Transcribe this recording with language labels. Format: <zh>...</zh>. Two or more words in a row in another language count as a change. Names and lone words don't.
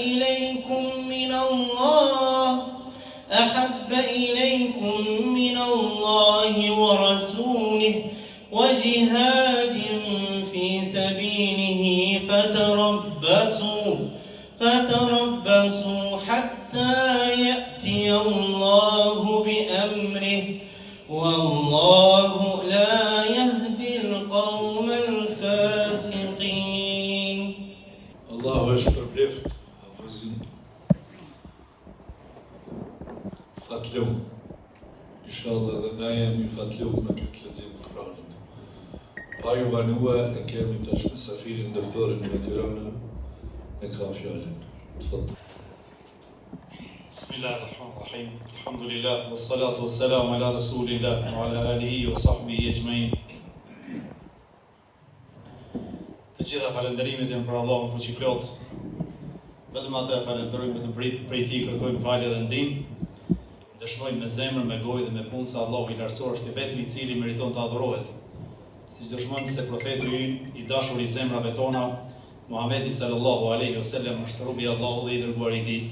<ar>إليكم من الله ورسوله وجهاد في سبيله فتربصوا حتى يأتي الله بأمره والله لا يهدي القوم الفاسقين.</ar> <sq>Allahu është përbleft, hafëzin, fatlum. Inshallah dhe na jemi fatlum me këtë lexim të Kuranit. Pa ju vanua e kemi tash mesafirin ndërtorin në Tiranë e ka fjalën. Tfadhal.</sq> <ar>بسم الله الرحمن الرحيم. الحمد لله والصلاة والسلام على رسول الله وعلى آله وصحبه أجمعين.</ar> <sq>Të gjitha falënderimet janë për Allahun fuqiplot. Vetëm atë e falenderojmë, vetëm prej tij kërkojmë falje dhe ndihmë. Dëshmojmë me zemër, me gojë dhe me punë se Allahu i lartësuar është i vetmi i cili meriton të adhurohet. Siç dëshmojmë se profeti ynë i dashur i zemrave tona, Muhamedi</sq> <ar>صلى الله عليه وسلم</ar> <sq>është robi i Allahut dhe i dërguari i tij.</sq>